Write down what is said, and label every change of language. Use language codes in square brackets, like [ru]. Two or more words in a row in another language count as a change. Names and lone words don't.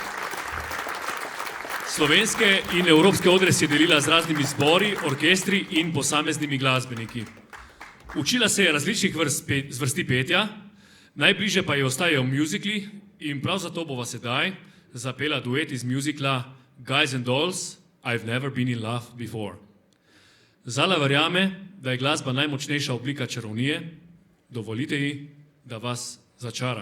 [sl] Slovenske in evropske odre si je delila z raznimi zbori, orkestri in posameznimi glasbeniki. Učila se je različnih zvrsti petja, najbliže pa je ostajajo muzikli in prav zato bova sedaj zapela duet iz muzikla Guys and Dolls, I've Never Been in Love Before. Zala verjame, da je glasba najmočnejša oblika čarovnije, dovolite ji, da vas začara.